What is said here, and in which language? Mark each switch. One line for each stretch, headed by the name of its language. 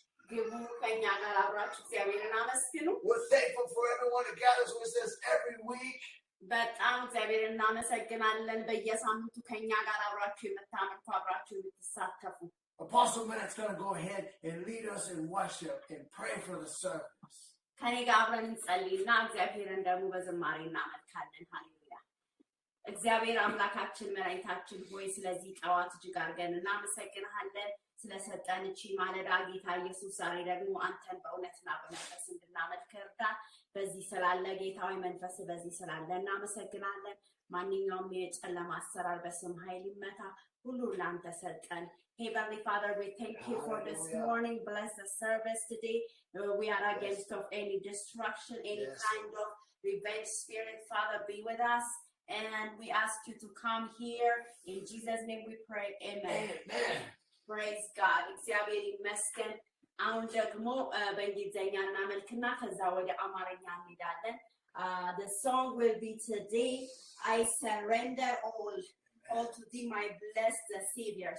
Amharic: ግቡ ከኛ ጋር አብራችሁ እግዚአብሔርን አመስግኑ።
English: We're thankful for everyone who gathers with us every week.
Amharic: በጣም እግዚአብሔርን እናመሰግናለን በየሳምንቱ ከኛ ጋር አብራችሁ የምታመልኩ አብራችሁ የምትሳተፉ።
English: Apostle Matt's going to go ahead and lead us in worship and pray for the service.
Amharic: ከኔ ጋር አብረን እንጸልይና እግዚአብሔርን ደግሞ በዝማሬ እናመልካለን። ሃሌሉያ። እግዚአብሔር አምላካችን መድኃኒታችን ሆይ ስለዚህ ጠዋት እጅግ አድርገን እናመሰግንሃለን። ስለሰጠን እቺ ማለዳ ጌታ ኢየሱስ ዛሬ ደግሞ አንተን በእውነትና በመንፈስ እንድናመልክ እርዳን። በዚህ ስላለ ጌታዊ መንፈስ በዚህ ስላለ እናመሰግናለን። ማንኛውም የጨለማ አሰራር በስም ኃይል ይመታ። ሁሉ ላንተ ሰጠን።
English: Heavenly Father, we thank you for this morning. Bless the service today. We are against of any destruction, any kind of revenge spirit. Father, be with us. And we ask you to come here. In Jesus' name we pray. Amen. Amen. Praise God.
Amharic: እግዚአብሔር ይመስገን። አሁን ደግሞ በእንግሊዘኛ እናመልክና ከዛ ወደ አማርኛ እንሄዳለን።
English: The song will be today, I surrender all to thee, my blessed Savior.